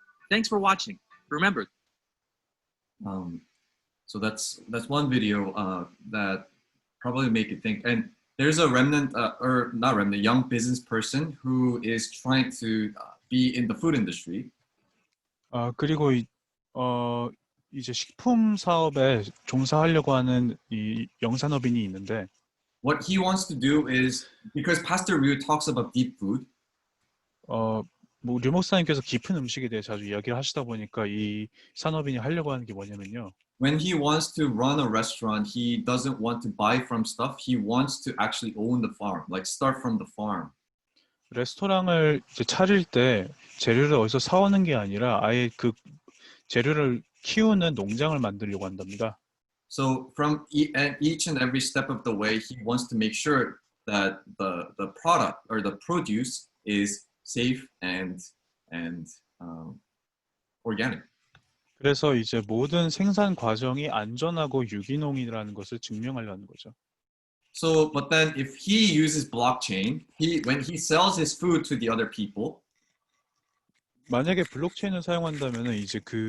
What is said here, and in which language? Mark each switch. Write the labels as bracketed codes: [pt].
[en] Thanks for watching. Remember, so that's one video that probably make you think. And there's a remnant, or not remnant, young business person who is trying to be in the food industry. [ko] 그리고 이제 식품 사업에 종사하려고 하는 이 영산업인이 있는데, [en] What he wants to do is, because Pastor Ryu talks about deep food, [ko] 뭐 류 목사님께서 깊은 음식에 대해 자주 이야기를 하시다 보니까 이 산업인이 하려고 하는 게 뭐냐면요. [en] when he wants to run a restaurant, he doesn't want to buy from stuff. He wants to actually own the farm, like start from the farm. [ko] 레스토랑을 이제 차릴 때 재료를 어디서 사오는 게 아니라 아예 그 재료를 키우는 농장을 만들려고 한답니다. [en] So from each and every step of the way, he wants to make sure that the product or the produce is safe and organic. [ko] 그래서 이제 모든 생산 과정이 안전하고 유기농이라는 것을 증명하려는 거죠. [en] So, but then if he uses blockchain, when he sells his food to the other people, [ko] 만약에 블록체인을 사용한다면은 이제